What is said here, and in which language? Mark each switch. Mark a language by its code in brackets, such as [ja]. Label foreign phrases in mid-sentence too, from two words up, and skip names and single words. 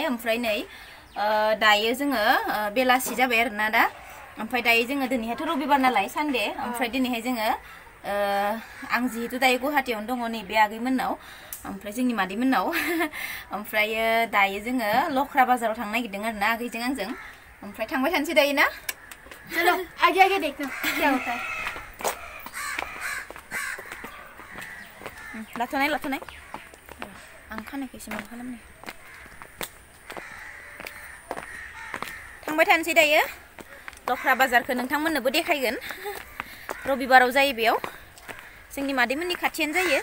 [brx] ओमफ्राय नै दायो जोङो बेलासि जाबाय आरोना दा। ओमफ्राय दायो जोङो दिनैहायथ' रबिबार नालाय सानडे। ओमफ्राय दिनैहाय जोङो आं जिहेतु दायो गुवाहाटीयावनो दङ नैबे आगैमोननाव ओमफ्राय जोंनि मादैमोननाव। ओमफ्राय दायो जोङो लख्रा बाजाराव थांनो नागिरदों आरोना आगैजों आंजों। ओमफ्राय थांबाय थानोसै दायो ना? [hi] चलो आगे आगे देखते हैं क्या होता है। [brx] लाथ'नाय आं खानायखौ एसे माबा खालामनो थांबाय थानोसै दायो लख्रा बाजारखौ नोंथांमोननोबो देखायगोन। रबिबाराव जायो बेयाव जोंनि मादैमोननि खाथियानो जायो।